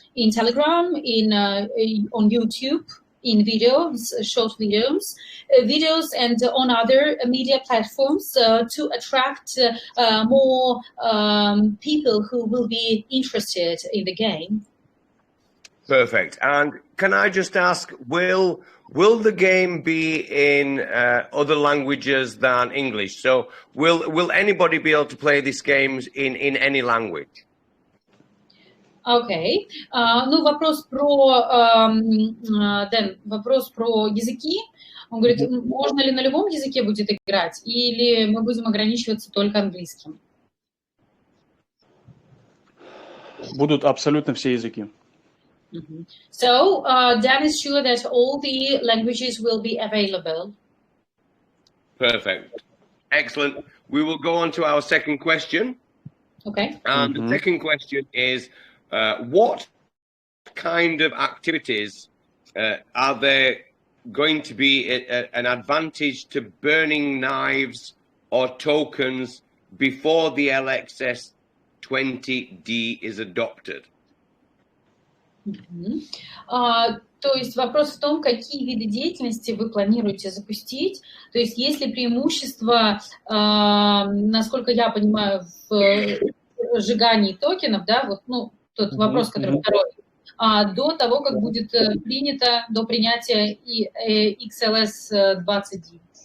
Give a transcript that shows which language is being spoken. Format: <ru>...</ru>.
<en>Telegram, on YouTube, in videos, short videos, and on other media platforms to attract more people who will be interested in the game. Perfect. And can I just ask, will the game be in other languages than English? So will anybody be able to play this game in any language?</en> <ru>Окей. Вопрос про Дэн, вопрос про языки. Он говорит, можно ли на любом языке будет играть, или мы будем ограничиваться только английским? Будут абсолютно все языки.</ru> <en>So, Dan is sure that all the languages will be available. Perfect. Excellent. We will go on to our second question. Okay. And the second question is, what kind of activities are there going to be an advantage to burning knives or tokens before the LXS 20D is adopted?</en> <ru>То есть вопрос в том, какие виды деятельности вы планируете запустить. То есть есть ли преимущество, насколько я понимаю, в сжигании токенов, да, тот вопрос, который второй, до того, как будет принято, до принятия XLS 20D.</ru>